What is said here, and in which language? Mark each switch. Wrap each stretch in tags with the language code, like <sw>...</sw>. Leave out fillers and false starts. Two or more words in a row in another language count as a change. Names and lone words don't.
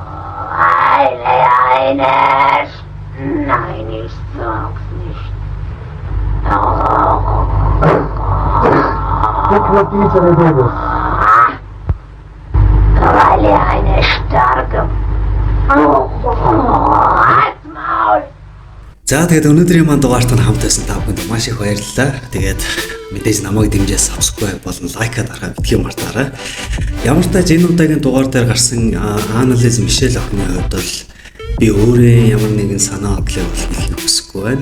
<de>Nein, ich sag's nicht. Guck mal diese Rede. Weil eine starke Maul.</de> <mn>За тэгээд өнөөдрийн маань дугаартанд хамтайсан та бүхэнд маш их баярлалаа. Тэгээд мэдээж намайг дэмжиж subscribe болон лайкад дарахаа битгий мартаарай. Ямар ч тач энэ удаагийн дугаар дээр гарсан Анализ Мишель охины хувьд бол би өөрөө ямар нэгэн санаа бодлыг хэлхийг хүсэхгүй байна.</mn>